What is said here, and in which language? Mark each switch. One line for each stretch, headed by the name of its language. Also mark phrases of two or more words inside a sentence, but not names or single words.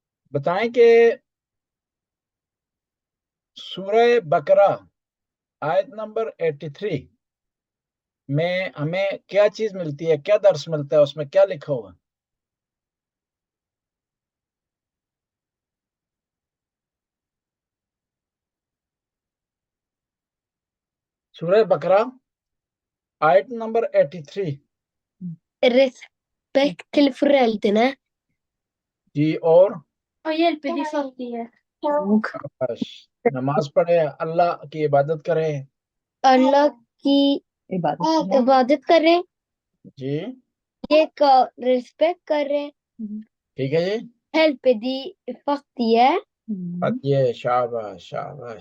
Urdu: بتائیں کہ سورہ بقرہ آیت نمبر 83 میں ہمیں کیا چیز ملتی ہے، کیا درس ملتا ہے، اس میں کیا لکھا ہوا؟ سورہ بقرہ آیت نمبر 83
Swedish: Respekt till föräldrarna.
Urdu: جی اور
Swedish: Och hjälper de fattiga.
Urdu: بس نماز پڑھے، اللہ کی عبادت کرے. اللہ کی عبادت کریں. جی یہ ریسپیکٹ کریں. ٹھیک ہے جی.
English: help the fattige.
Urdu: یہ شاباش شاباش.